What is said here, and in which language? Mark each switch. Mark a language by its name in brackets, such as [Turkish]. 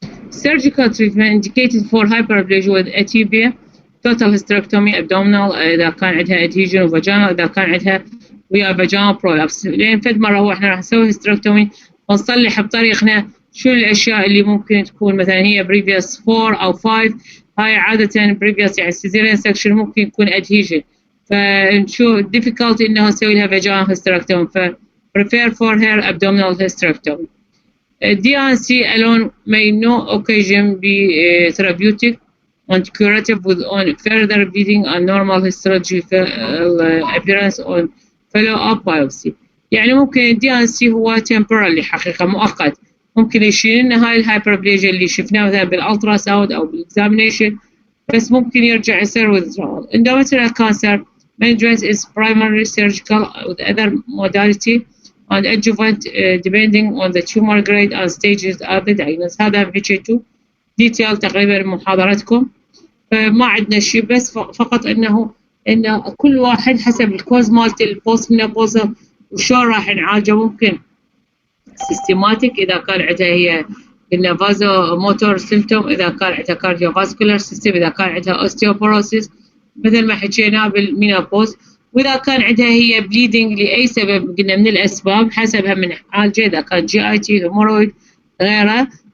[English] Surgical treatment indicated for hyperplasia with atopia, total hysterectomy abdominal إذا كان عندها adhesion وفاجينا، إذا كان عندها ويا vaginal prolapse. [Arabic] لين فد مرة هو احنا راح نسوي hysterectomy ونصلح بطريقنا شو الأشياء اللي ممكن تكون مثلا هي previous 4 أو 5. هاي عادة previous يعني cesarean section ممكن يكون adhesion، فنشوف difficult إنه نسوي لها vaginal hysterectomy، ف prefer for her abdominal hysterectomy. [English] DNC alone may no occasion be therapeutic and curative with on further bleeding and normal histological appearance on follow-up biopsy. [Arabic] يعني ممكن الدي ان سي هو temporary حقيقة مؤقت، ممكن يشيل لنا هاي الهايبربليجيا اللي شفناه مثلا بالالترا ساوند او بالاكزامينيشن، بس ممكن يرجع يصير withdrawal. [English] Endometrial cancer management is primarily surgical with other modality and adjuvant depending on the tumor grade and stages of the diagnosis. [Arabic] هذا حكيتوا ديتيل تقريبا محاضرتكم، فما عندنا شيء، بس فقط انه كل واحد حسب الكوز مالت البوست مينوبوزا وشلون راح نعالجه. ممكن سيستماتيك اذا كان عندها هي قلنا فازو موتور سيمتوم، اذا كان عندها كارديو فاسكولار سيستم، اذا كان عندها اوستيوبوروسيس مثل ما حكينا بالمينوبوز، واذا كان عندها هي بليدنج لاي سبب قلنا من الاسباب حسبها من عالجه، اذا كان جي اي تي هيمورويد غيره.